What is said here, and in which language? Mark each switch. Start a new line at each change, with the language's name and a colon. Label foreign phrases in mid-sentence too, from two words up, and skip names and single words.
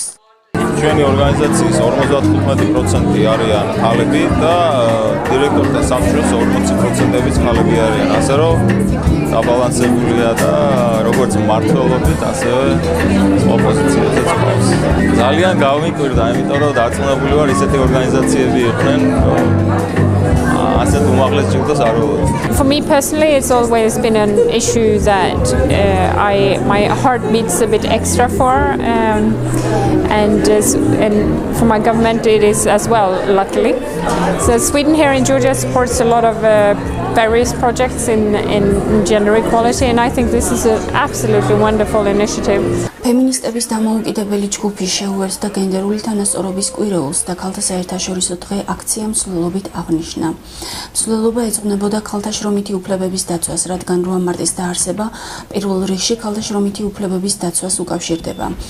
Georgian: ჩვენი ორგანიზაციის 55% არიან ქალები და დირექტორთა სამშობლოს 40%-იც ქალები არიან. ასე რომ დაბალანსებულია და როგორც მმართველობით, ასევე სხვა პოზიციებზეც ყავს. ძალიან გავიმკვირდა, იმიტომ რომ დარწმუნებული ვარ, ისეთი ორგანიზაციები იყვნენ, ასეთ უმაღლეს ჯილდოს არ ველოდი.
English: For me personally, it's always been an issue that my heart beats a bit extra for, and for my government it is as well, luckily. So Sweden here in Georgia supports a lot of various projects in gender equality, and I think this is an absolutely wonderful initiative.
Georgian: ფემინისტების დამოუკიდებელი ჯგუფი შეუერთდა გენდერული თანასწორობის კვირეულს და ქალთა საერთაშორისო დღე აქცია მსვლელობით აღნიშნა. მსვლელობა ეძღვნებოდა ქალთა შრომითი უფლებების დაცვას, რადგან 8 მარტის დაარსება პირველ რიგში ქალთა შრომითი უფლებების დაცვას უკავშირდება.